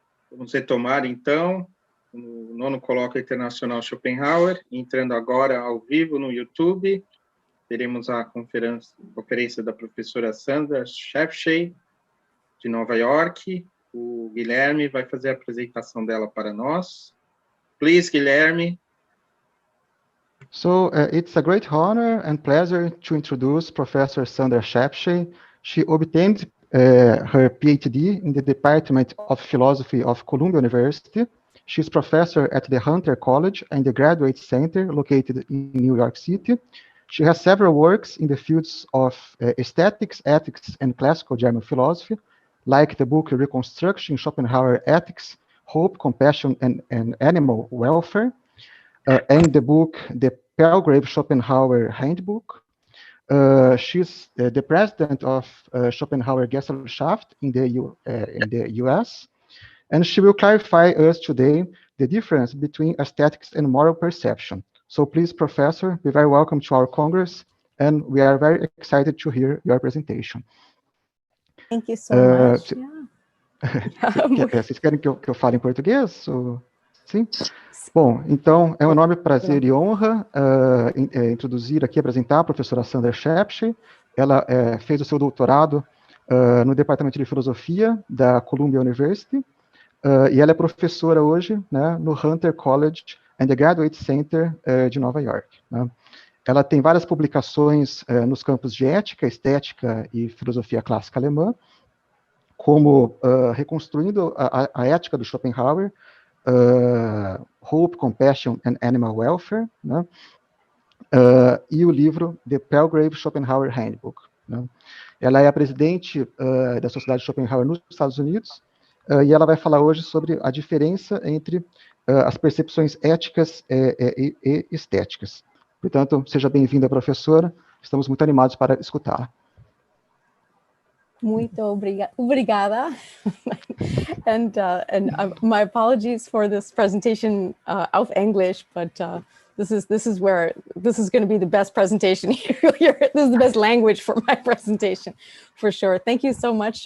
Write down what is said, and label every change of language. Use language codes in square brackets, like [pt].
[pt] Vamos retomar, então, no 9º Colóquio Internacional Schopenhauer, entrando agora ao vivo no YouTube. Teremos a conferência da professora Sandra Shapshay, de Nova York. O Guilherme vai fazer a apresentação dela para nós. [en] Please, Guilherme. So it's a great honor and pleasure to introduce Professor Sandra Shapshay. She obtained her PhD in the Department of Philosophy of Columbia University. She's professor at the Hunter College and the Graduate Center located in New York City. She has several works in the fields of aesthetics, ethics, and classical German philosophy, like the book Reconstruction Schopenhauer Ethics, Hope, Compassion, and Animal Welfare, and the book The Palgrave Schopenhauer Handbook. She's the president of Schopenhauer Gesellschaft in the US, and she will clarify us today the difference between aesthetics and moral perception. So please, Professor, be very welcome to our Congress, and we are very excited to hear your presentation. Thank you so much. [pt] Vocês querem que eu fale em português? Sim? Bom, então, é um enorme prazer e honra introduzir aqui, apresentar a professora Sandra Shapshay. Ela fez o seu doutorado no Departamento de Filosofia da Columbia University, e ela é professora hoje, né, no Hunter College and the Graduate Center de Nova York. Né? Ela tem várias publicações nos campos de ética, estética e filosofia clássica alemã, como reconstruindo a ética do Schopenhauer, Hope, Compassion and Animal Welfare, né? E o livro The Palgrave Schopenhauer Handbook. Né? Ela é a presidente da Sociedade Schopenhauer nos Estados Unidos, e ela vai falar hoje sobre a diferença entre as percepções éticas e estéticas. Portanto, seja bem-vinda, professora. Estamos muito animados para escutá-la. Muito obrigada. [en] and my apologies for this presentation of English, but this is going to be the best presentation here. This is the best language for my presentation, for sure. Thank you so much.